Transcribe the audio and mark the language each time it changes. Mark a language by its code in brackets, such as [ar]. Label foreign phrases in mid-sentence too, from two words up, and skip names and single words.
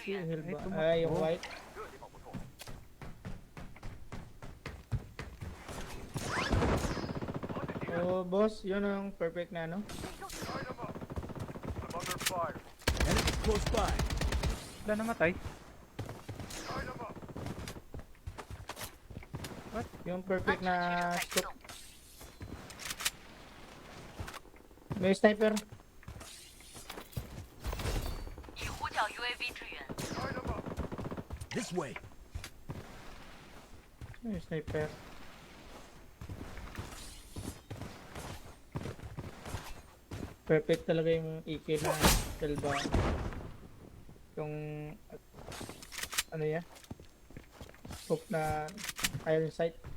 [zh] Iki, 援。 [tl] heal ba? tumakbo. Ay, yung white. [zh] 这地方不错。 [tl] Oh, boss, yun ang perfect na ano. [en] Light 'em up. I'm under fire. Enemies close by. [tl] Wala namatay. [en] Light 'em up. [tl] Yung perfect [zh] 安全区 [tl] na [zh] 正在移 [tl] scope. [zh] 动。 [tl] May sniper. [zh] 已呼叫 UAV 支援。 [en] Light 'em up. This way. [tl] May sniper. Perfect talaga yung EK na Elba. Yung ano yan? Scope na iron sight.